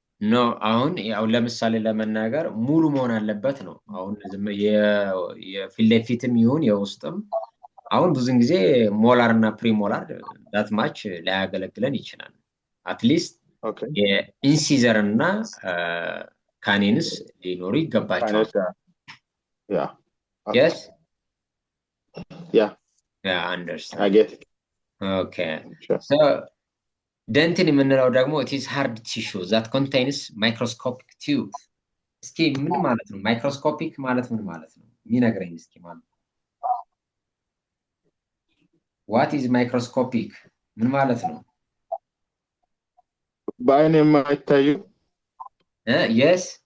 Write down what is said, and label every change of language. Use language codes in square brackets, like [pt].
[am] ኖ አሁን ያው ለምሳሌ ለመናገር ሙሉ መሆን አለበት ነው። አሁን የፊት ለፊትም ይሁን የውስጥም አሁን ብዙን ጊዜ ሞላር እና ፕሪሞላር ዳት ማች ላያገለግለን ይችላል። አትሊስት የኢንሲዘር እና ካኔንስ ሊኖሩ ይገባቸዋል። yes [en] yeah I understand. I get it. Okay, sure. So dentin [am] የምንለው ደግሞ [en] it is hard tissue that contains microscopic tube. [am] እስኪ ምን ማለት ነው ማይክሮስኮፒክ ማለት ምን ማለት ነው የሚነግረኝ እስኪ ማለት [en] what is microscopic [am] ምን ማለት ነው? በአይን የማይታዩ [en] yes